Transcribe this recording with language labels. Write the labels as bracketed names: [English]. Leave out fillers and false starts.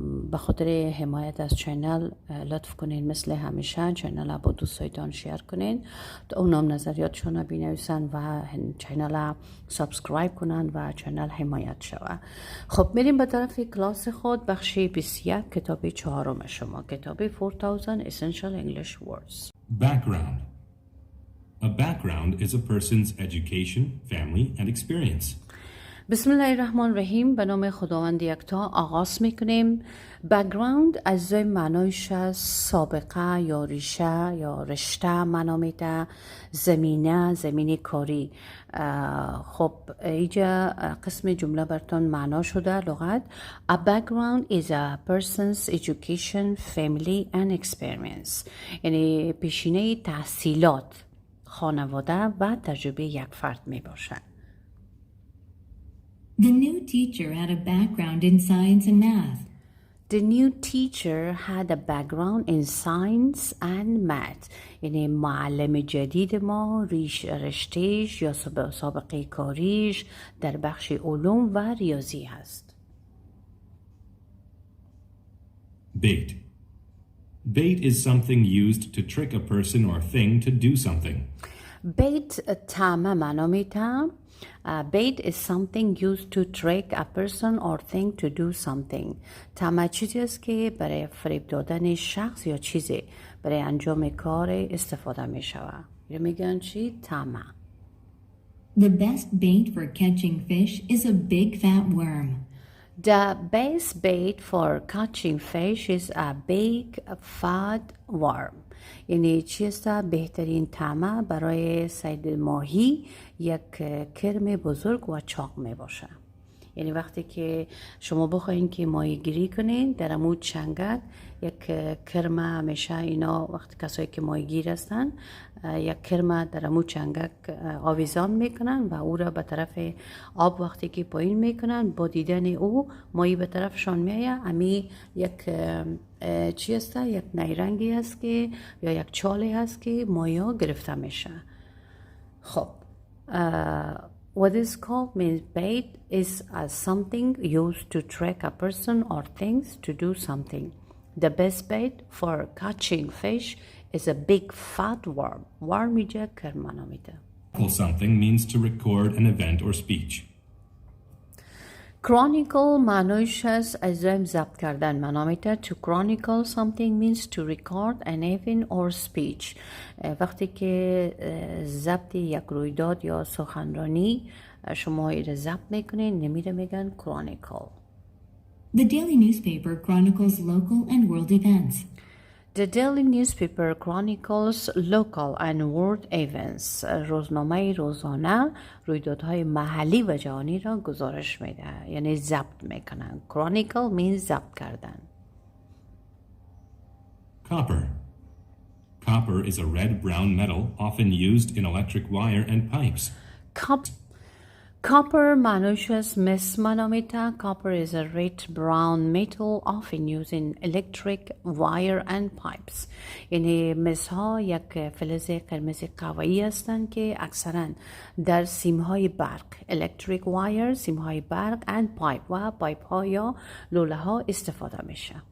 [Persian] به خاطر حمایت از چینل لطف کنین مثل همیشه چینل با دوستایتان شیر کنین تا اونام نظریاتشون بنویسن و چینل سابسکرایب کنن و چینل حمایت شوه. خب میریم به طرف کلاس خود، بخش 21 کتاب 4 شما، کتاب 4000 Essential English Words. [English] Background. A background is a person's education, family, and experience. [Persian] بسم الله الرحمن الرحیم. به نام خداوند یکتا آغاز میکنیم. بک‌گراند از معنایش از سابقه یا ریشه یا رشته معنا میده، زمینه کاری. خب اینجا قسم جمله براتون معنا شده لغات. [English] A background is a person's education, family and experience. [Persian] یعنی پیشینه تحصیلات، خانواده و تجربه یک فرد می باشد. [English] The new teacher had a background in science and math. The new teacher had a background in science and math. [Persian] یعنی معلم جدید ما رشتهش یا سابقه کاریش در بخش علوم و ریاضی هست. [English] Bait. Bait is something used to trick a person or thing to do something. [Persian] Bait طعمه معنا میده. [English] Bait is something used to trick a person or thing to do something. [Persian] طعمه چیزی است که برای فریب دادن شخص یا چیزی برای انجام کار استفاده می شود. یا میگن چی؟ طعمه. [English] The best bait for catching fish is a big fat worm. The best bait for catching fish is a big fat worm. [Persian] یعنی چیست؟ بهترین طعمه برای صید ماهی یک کرم بزرگ و چاق می باشه. یعنی وقتی که شما بخواین که ماهی گیری کنین در امود چنگک یک کرم، همیشه اینا وقتی کسایی که ماهی گیر هستن یک کرم در امود چنگک آویزان میکنن و او را به طرف آب وقتی که پایین میکنن، با دیدن او ماهی به طرفشان میایه. امی یک چی هست؟ یک نیرنگی هست که یا یک چاله هست که ماهی ها گرفته میشه. [English] خب what is called means bait is something used to trick a person or things to do something. The best bait for catching fish is a big fat worm. [Persian] Worm میجه کرمانا میده. [English] Something means to record an event or speech. [Persian] Chronicle معنیش از ضبط کردن معنا میده. [English] To chronicle something means to record an event or speech. [Persian] وقتی که ضبط یک رویداد یا سخنرانی شما ایره ضبط میکنین نمیره میگن chronicle. [English] The daily newspaper chronicles local and world events. The daily newspaper chronicles local and world events. [Persian] روزنامه روزانه رویدادهای محلی و جهانی را گزارش میده، یعنی ضبط میکنن. [English] Chronicle means [Persian] ضبط کردن. [English] Copper. Copper is a red-brown metal often used in electric wire and pipes. [Persian] Copper معنیش از مس معنا میده. [English] Copper is a red brown metal often used in electric wire and pipes. [Persian] یعنی مس ها یک فلز قرمز قوایی هستند که اکثرا در سیم های برق، [English] electric wire، [Persian] سیم های برق [English] and pipe [Persian] و پایپ ها یا لوله ها استفاده میشه.